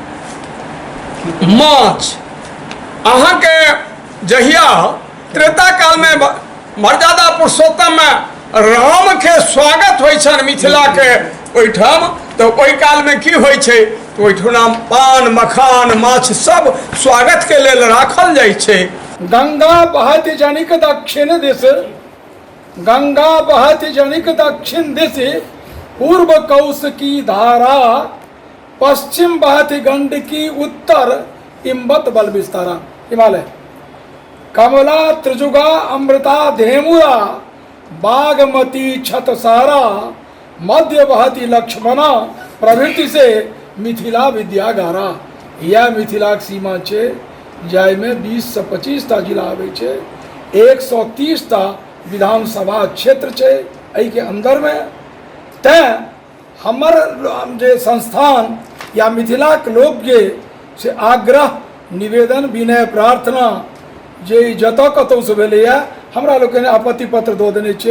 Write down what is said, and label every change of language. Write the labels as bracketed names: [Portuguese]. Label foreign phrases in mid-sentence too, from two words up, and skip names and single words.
[Maithili] माछ अहाँ के जहिया त्रेता काल में मर्यादा पुरुषोत्तम में राम के स्वागत होइ छन मिथिला के ओहिठाम, तो ओहि काल में की होइ छै, तो ओहिठाम पान मखान माछ सब स्वागत के लेल राखल जाइ छै। गंगा बहति जनिक दक्षिण दिश, गंगा बहति जनिक दक्षिण दिश, पूर्व कौश की धारा, पश्चिम बहति गंडकी उत्तर, इम्बत बल विस्तारा। हिमालय कमला त्रिजुगा अमृता धेमुरा, बागमती छतसारा, मध्य बहति लक्ष्मणा, प्रभृति से मिथिला विद्यागारा। यह मिथिला के सीमा छै, जाहिमे 20 से 25 टा जिला आबै छै, 130 टा विधानसभा क्षेत्र छै एहि के अंदर में। तैं हमर जे संस्थान या मिथिला के लोक के से आग्रह निवेदन विनय प्रार्थना जे जतऽ कतौ से भेलैया, हमरा लोग ने आपत्ति पत्र दो देने छै।